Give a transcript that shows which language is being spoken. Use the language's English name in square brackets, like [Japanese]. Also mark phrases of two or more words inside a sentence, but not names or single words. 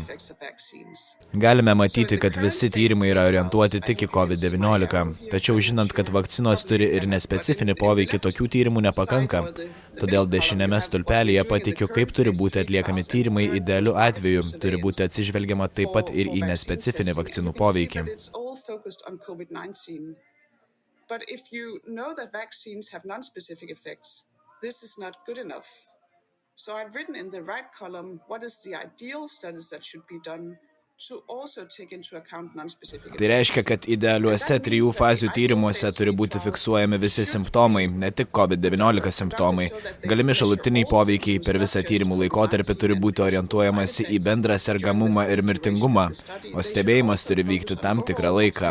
[Lithuanian] Galime matyti, kad visi tyrimai yra orientuoti tik į COVID-19, tačiau žinant, kad vakcinos turi ir nespecifinį poveikį, tokių tyrimų nepakanka. Todėl dešinėme stulpelyje pateikiu, kaip turi būti atliekami tyrimai idealiu atveju, turi būti atsižvelgiama taip pat ir į nespecifinį vakcinų poveikį. [English] But if you know that vaccines have non-specific effects, this is not good enough. So I've written in the right column what is the ideal studies that should be done to also take into account non-specific effects. [Lithuanian] Tai reiškia, kad idealiuose 3 fazių tyrimuose turi būti fiksuojami visi simptomai, ne tik COVID-19 simptomai. Galimi šalutiniai poveikiai per visą tyrimų laikotarpį turi būti orientuojamasi į bendrą sergamumą ir mirtingumą, o stebėjimas turi vykti tam tikrą laiką.